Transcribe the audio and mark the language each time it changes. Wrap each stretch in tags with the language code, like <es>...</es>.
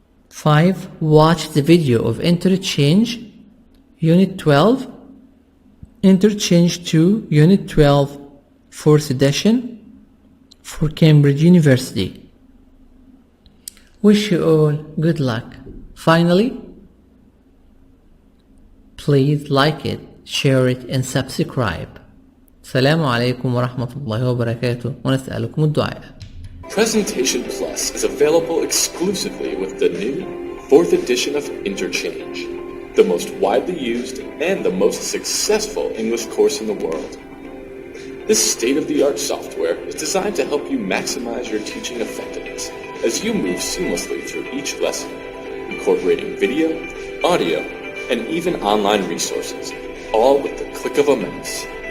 <en>5. Watch the video of Interchange, Unit 12, Interchange 2, Unit 12, 4th edition, for Cambridge University. Wish you all good luck. Finally, please like it, share it and subscribe.</en> <ar>السلام عليكم ورحمة الله وبركاته ونسألكم الدعاء.</ar> <en>Presentation Plus is available exclusively with the new 4th edition of Interchange, the most widely used and the most successful English course in the world. This state-of-the-art software is designed to help you maximize your teaching effectiveness as you move seamlessly through each lesson, incorporating video, audio, and even online resources, all with the click of a mouse.</en>